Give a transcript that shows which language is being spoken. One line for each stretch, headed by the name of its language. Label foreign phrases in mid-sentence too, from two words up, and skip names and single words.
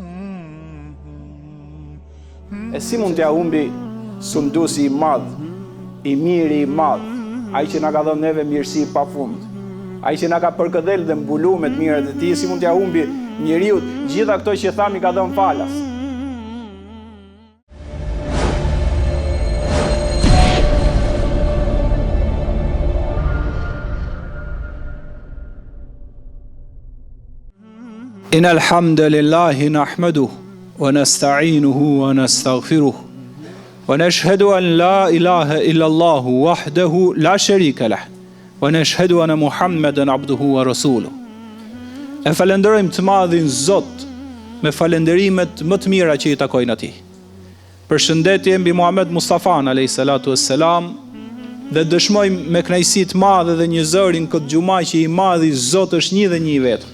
Albanian: E si mund t'ja humbi sunduesi i madh, i miri i madh, ai që na ka dhënë neve mirësi pafund, ai që na ka përkëdhel dhe mbulu me të mirat e tij, si mund t'ja humbi njeriu gjitha këto që thami ka dhënë falas?
Arabic: إن الحمد لله نحمده ونستعينه ونستغفره ونشهد أن لا إله إلا الله وحده لا شريك له ونشهد أن محمدا عبده ورسوله.
Albanian: E falenderojmë të madhin Zot me falenderimet më të mira që i takojnë atij. Përshëndetje mbi Muhammed Mustafan
Arabic: عليه الصلاة والسلام
Albanian: dhe dëshmojmë me kënaqësi të madhe dhe një zërin këtë xhuma që i madhi Zot është një dhe një i vetëm.